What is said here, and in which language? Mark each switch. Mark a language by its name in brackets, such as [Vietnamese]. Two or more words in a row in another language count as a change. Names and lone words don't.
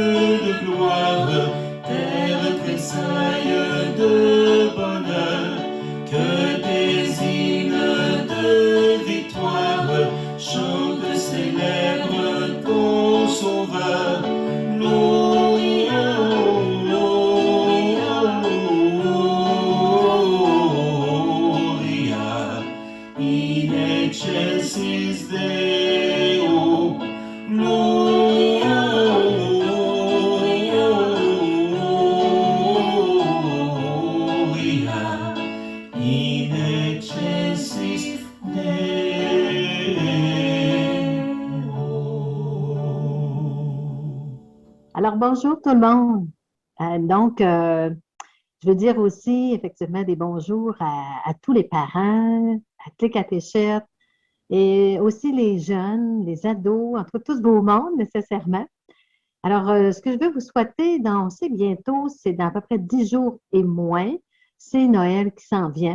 [French] de gloire, terre tressaille de bonheur, que des hymnes de victoire chantent, célèbrent ton sauveur. [Latin] Gloria, Gloria, Gloria, in excelsis Deo. Gloria, Gloria, Gloria, in excelsis Deo. [French] Alors, bonjour tout le monde. Je veux dire aussi effectivement des bonjours à tous les parents, à toutes les catéchètes et aussi les jeunes, les ados, entre tout ce beau monde nécessairement. Alors, ce que je veux vous souhaiter c'est bientôt, c'est dans à peu près 10 jours et moins, c'est Noël qui s'en vient.